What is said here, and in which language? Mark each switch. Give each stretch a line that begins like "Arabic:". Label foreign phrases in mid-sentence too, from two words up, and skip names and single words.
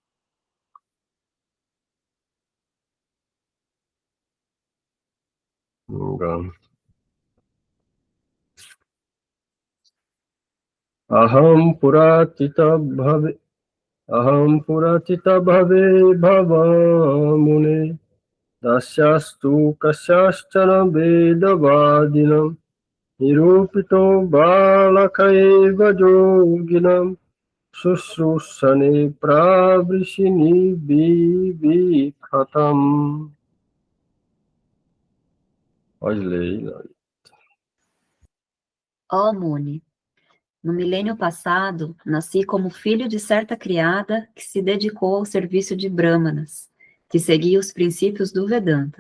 Portuguese: Não me engano.
Sanskrit: Aham puratita bhave bhavamune dasyastu kasyaschana vedavadinam nirupito balakaiva yoginam sushrusane pravrishini vivikhatam.
Portuguese: Pode ler. Ó Muni, no milênio passado, nasci como filho de certa criada que se dedicou ao serviço de Brahmanas, que seguia os princípios do Vedanta.